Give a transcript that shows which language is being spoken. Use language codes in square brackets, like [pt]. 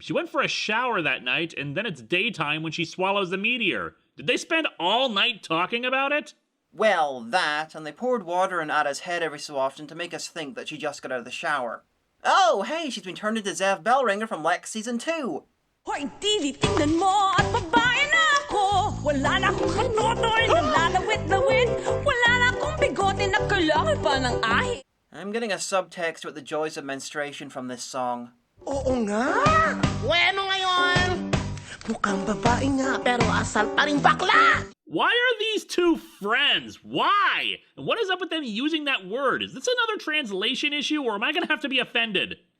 [en] She went for a shower that night, and then it's daytime when she swallows the meteor. Did they spend all night talking about it? Well, that, and they poured water in Ada's head every so often to make us think that she just got out of the shower. Oh, hey, she's been turned into Zev Bellringer from Lex Season 2. [tl] Hoy, TV, tingnan mo at babae na ako. Wala na akong kanotoy, nalalawit-lawit. Wala na akong bigote na kailangan pa ng ahi. [en] I'm getting a subtext about the joys of menstruation from this song. [tl] Oo nga! Bueno ngayon! Mukhang babae nga, pero asal pa rin bakla! [en] Why are these two friends? Why? And what is up with them using that word? Is this another translation issue, or am I gonna have to be offended?